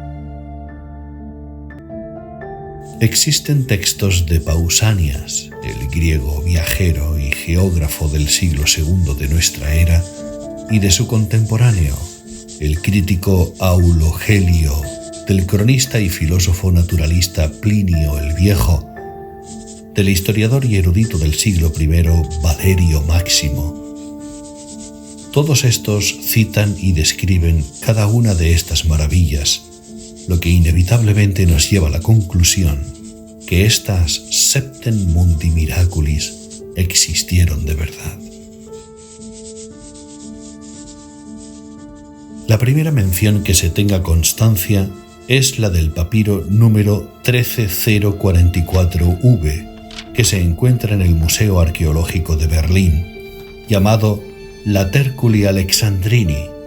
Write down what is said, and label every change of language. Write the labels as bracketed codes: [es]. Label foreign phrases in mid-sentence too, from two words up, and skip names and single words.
[es] Existen textos de Pausanias, el griego viajero y geógrafo del siglo II de nuestra era, y de su contemporáneo, el crítico Aulogelio, del cronista y filósofo naturalista Plinio el Viejo, del historiador y erudito del siglo I Valerio Máximo. Todos estos citan y describen cada una de estas maravillas, lo que inevitablemente nos lleva a la conclusión que estas [la] septem mundi miraculis [es] existieron de verdad. La primera mención que se tenga constancia es la del papiro número 13044V, que se encuentra en el Museo Arqueológico de Berlín, llamado Laterculi Alexandrini.